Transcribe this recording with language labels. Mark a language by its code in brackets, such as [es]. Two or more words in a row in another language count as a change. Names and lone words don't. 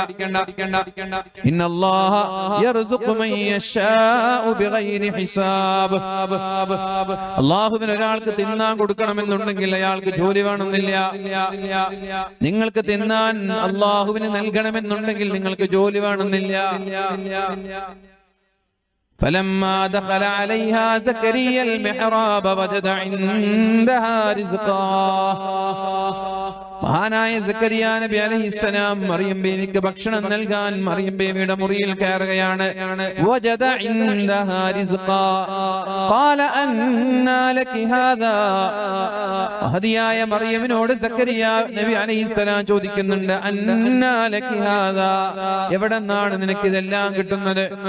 [ar] إن الله يرزق من يشاء بغير حساب. [ml] അല്ലാഹുവിന് ഒരാൾക്ക് തിന്നാൻ കൊടുക്കണമെന്നുണ്ടെങ്കിൽ അയാൾക്ക് ജോലി വേണമെന്നില്ല. നിങ്ങൾക്ക് തിന്നാൻ അല്ലാഹുവിന് നൽകണമെന്നുണ്ടെങ്കിൽ നിങ്ങൾക്ക് ജോലി വേണമെന്നില്ല. [ar] فلما دخل عليها زكريا المحراب وجد عندها رزقا. [ml] മഹാനായ സക്കരിയ നബി അലൈഹിസ്സലാം മറിയം ബീവിക്ക് ഭക്ഷണം നൽകാൻ മറിയം ബീവിയുടെ മുറിയിൽ കയറുകയാണ്. [ar] وجد عندها رزقا قال أنى لك هذا. [ml] മഹദിയായ മറിയമിനോട് സക്കരിയ നബി അലൈഹിസ്സലാം ചോദിക്കുന്നുണ്ട്, [ar] أنى لك هذا, [ml] എവിടെന്നാണ് നിനക്ക് ഇതെല്ലാം കിട്ടുന്നത്?